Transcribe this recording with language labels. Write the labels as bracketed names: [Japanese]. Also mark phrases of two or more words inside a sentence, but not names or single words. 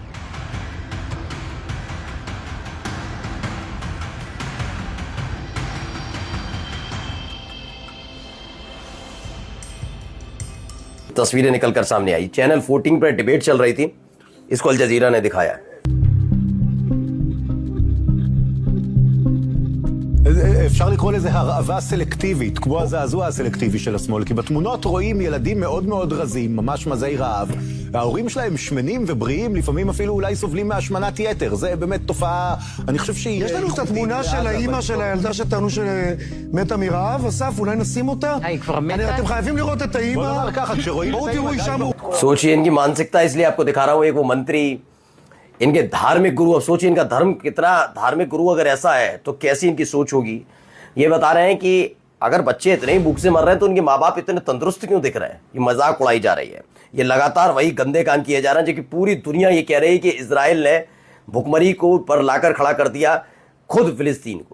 [Hindi] तस्वीरें निकलकर सामने आई। चैनल 14 पर डिबेट चल रही थी, इसको अल जजीरा ने दिखाया। [Hebrew] אפשר לקרוא לזה הרעבה סלקטיבית, כמו הזעזוע הסלקטיבי של השמאל, כי בתמונות רואים ילדים מאוד מאוד רזים, ממש מזי רעב, וההורים שלהם שמנים ובריאים, לפעמים אפילו אולי סובלים מהשמנת יתר. זה באמת תופעה, אני חושב שהיא... יש לנו את התמונה של האימא של הילדה שטענו שמתה מרעב, אסף, אולי נשים אותה? היא כבר מתה? אתם חייבים לראות את האימא. בוא נאמר ככה, כשרואים... בואו תראו אישה [Hindi] सोचिए इनकी मानसिकता, इसलिए आपको दिखा रहा हूं। एक वो मंत्री, इनके धार्मिक गुरु, अब सोचिए इनका धर्म कितना धार्मिक गुरु अगर ऐसा है तो कैसी इनकी सोच होगी। ये बता रहे हैं कि अगर बच्चे इतने ही भूख से मर रहे हैं तो उनके माँ बाप इतने तंदुरुस्त क्यों दिख रहे हैं। ये मजाक उड़ाई जा रही है, ये लगातार वही गंदे काम किए जा रहे हैं, जो कि पूरी दुनिया ये कह रही है कि इजराइल ने भुखमरी को पर लाकर खड़ा कर दिया खुद फिलिस्तीन को।